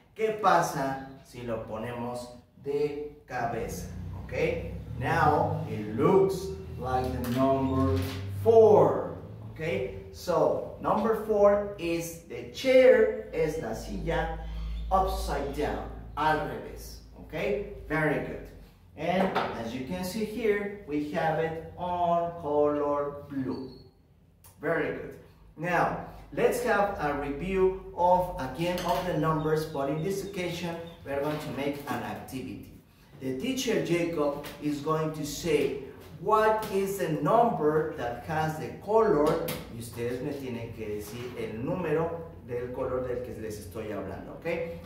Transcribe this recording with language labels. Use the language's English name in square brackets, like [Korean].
[Spanish] ¿Qué pasa si lo ponemos de cabeza? [English] Okay, now it looks like the number 4. Okay, so number 4 is the chair, [Spanish] es la silla, [English] upside down, [Spanish] al revés. [English] Okay, very good. And as you can see here, we have it on color blue. Very good. Now, let's have a review of the numbers, but in this occasion, we are going to make an activity. The teacher, Jacob, is going to say, what is the number that has the color? [Spanish] Y ustedes me tienen que decir el número del color del que les estoy hablando, okay?